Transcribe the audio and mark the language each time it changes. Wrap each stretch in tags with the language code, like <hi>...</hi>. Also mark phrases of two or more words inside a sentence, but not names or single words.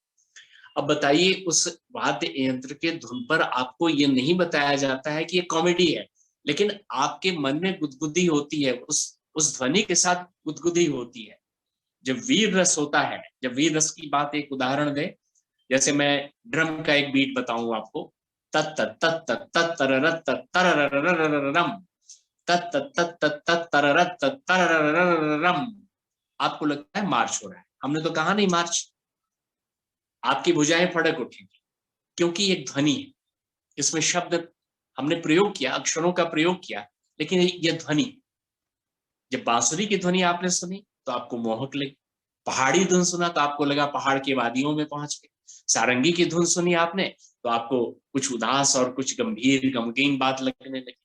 <hi>अब बताइए, उस वाद्य यंत्र के धुन पर आपको ये नहीं बताया जाता है कि ये कॉमेडी है, लेकिन आपके मन में गुदगुदी होती है, उस ध्वनि के साथ गुदगुदी होती है। जब वीर रस होता है, जब वीर रस की बात एक उदाहरण दे, जैसे मैं ड्रम का एक बीट बताऊं आपको, तत तत तत तत तररत तररररररम, तत तत तत तररत तरररररम, आपको लगता है मार्च हो रहा है। हमने तो कहा नहीं मार्च। आपकी भुजाएं फड़क उठेंगी क्योंकि एक ध्वनि है, इसमें शब्द हमने प्रयोग किया, अक्षरों का प्रयोग किया, लेकिन ये ध्वनि। जब बांसुरी की ध्वनि आपने सुनी तो आपको मोहक लगी, पहाड़ी धुन सुना तो आपको लगा पहाड़ की वादियों में पहुंच गए, सारंगी की धुन सुनी आपने तो आपको कुछ उदास और कुछ गंभीर गमगीन बात लगने लगी।</hi>